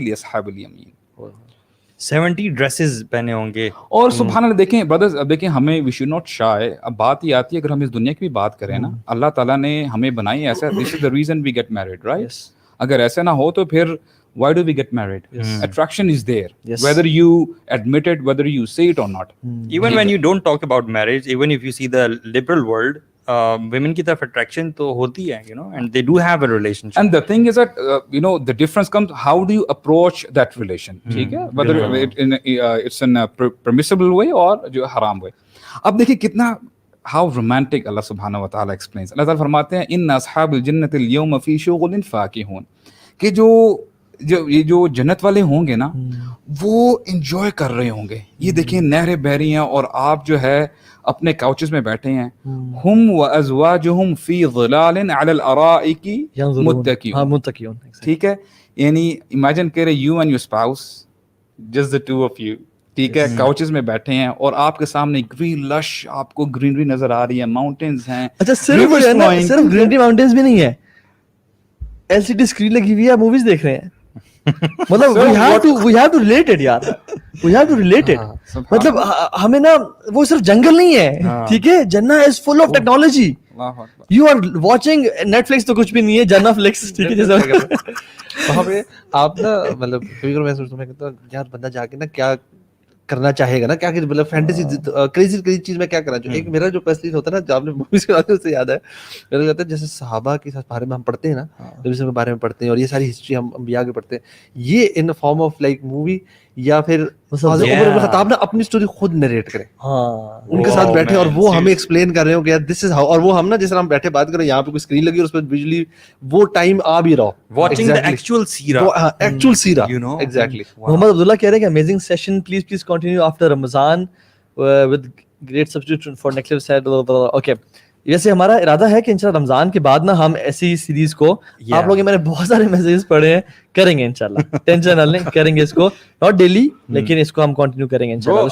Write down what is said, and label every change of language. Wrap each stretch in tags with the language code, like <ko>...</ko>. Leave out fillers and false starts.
<ar>लिअस्हाबिल यमीन।</ar> <hi>70 dresses पहने होंगे। और सुभान अल्लाह, देखें ब्रदर्स, अब देखें हमें</hi> <en>We should not shy.</en> <hi>अब बात ये आती है अगर हम इस दुनिया की भी बात करें ना, अल्लाह ताला ने हमें बनाई ऐसा,</hi> <en>This is the reason we get married, right?</en> <hi>अगर ऐसा ना हो तो फिर</hi> <en>why do we get married? Attraction is there, whether you admit it, whether you say it or not. Even when you don't talk about marriage, even if you see the liberal world, women</en> <hi>की तरफ</hi> <en>attraction</en> <hi>तो होती है,</hi> <en>you know, and they do have a relationship. And the thing is that you know the difference comes how do you approach that relation,</en> <hi>ठीक है,</hi> <en>whether it's in a permissible way or जो haram way.</en> <hi>अब देखिए कितना</hi> <en>how romantic</en> <hi>Allah subhanahu wa ta'ala explains. Allah ta'ala फरमाते हैं</hi> <ar>inna ashabil jannati al-yawma fi shughulin fakihun,</ar> <hi>कि ये जो जन्नत वाले होंगे ना वो एंजॉय कर रहे होंगे। ये देखिए नहरें बह रही हैं और आप जो है अपने काउचेस में बैठे हैं।</hi> <ar>हुम व अज़वाजुहुम फी ज़िलालिन अलल अराइकी मुत्तकिऊन, ठीक है।</ar> <hi>यानी इमेजिन करें</hi> <en>you and your spouse, just the two of you,</en> <hi>ठीक है, काउचेस में बैठे हैं और आपके सामने ग्रीन लश आपको ग्रीनरी नजर आ रही है, माउंटेन्स हैं। अच्छा, सिर्फ ग्रीनरी माउंटेन्स भी नहीं है, एलसीडी स्क्रीन लगी हुई है, मूवीज देख रहे हैं।</hi> <en>मतलब we have to relate it यार, we have to relate it।</en> <hi>मतलब हमें ना वो सिर्फ जंगल नहीं है, ठीक है, जन्ना</hi> <en>is full of technology। You are watching Netflix</en> <hi>तो कुछ भी नहीं है, जन्ना फ्लिक्स, ठीक है। जैसे वहाँ पे आप ना मतलब कभी मैं सोचता हूँ यार बंदा जाके ना क्या करना चाहेगा ना, क्या मतलब फैंटेसी क्रेजी चीज में क्या करना चाहिए। एक मेरा जो पर्सनली होता है ना, जब आपने मूवीज के बारे में उससे याद है, मेरा कहता है जैसे सहाबा के बारे में हम पढ़ते हैं ना, जब इसके बारे में पढ़ते हैं और ये सारी हिस्ट्री हम अंबिया के पढ़ते हैं, ये in form of like movie या फिर उमर इब्न खत्ताब ना अपनी स्टोरी खुद नरेट करें, उनके साथ बैठे और वो हमें एक्सप्लेन कर रहे हो कि यार</hi> <en>this is how,</en> <hi>और वो हम ना जिस तरह हम बैठे बात कर रहे हैं, यहाँ पे कोई स्क्रीन लगी और उस पर विजुअली वो टाइम आ भी रहा,</hi> <en>watching the actual सीरा, you know, exactly। Mohammad Abdullah</en> <hi>कह रहे हैं कि</hi> <en>Amazing session, please continue after Ramzan with great substitute for next set.</en> <hi>Okay, वैसे हमारा इरादा है कि इंशाल्लाह रमजान के बाद ना हम ऐसी सीरीज को, आप लोग, मैंने बहुत सारे मैसेजेस पढ़े हैं, करेंगे इंशाल्लाह, टेंशन ना लें, करेंगे इसको,</hi> <en>not daily</en> <hi>लेकिन इसको हम कंटिन्यू करेंगे इंशाल्लाह।</hi>